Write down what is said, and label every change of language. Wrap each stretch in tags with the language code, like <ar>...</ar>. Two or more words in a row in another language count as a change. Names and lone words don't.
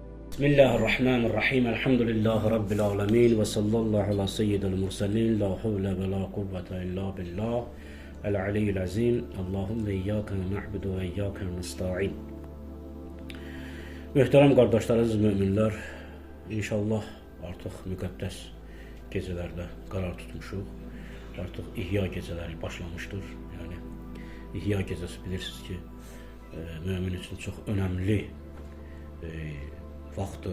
<ar>بسم الله الرحمن الرحيم. الحمد لله رب العالمين. وصلى الله على سيد المرسلين. لا حول ولا قوة إلا بالله. العلي العظيم. اللهم إياك نعبد وإياك نستعين.</ar> <az>Möhtərəm qardaşlarınız, müminlər, inşallah artıq müqəddəs gecələrdə qərar tutmuşuq. Artıq İhya gecələri başlamışdır. Yəni İhya gecəsi bilirsiniz ki, mümin üçün çox önəmli vaxtdır.</az>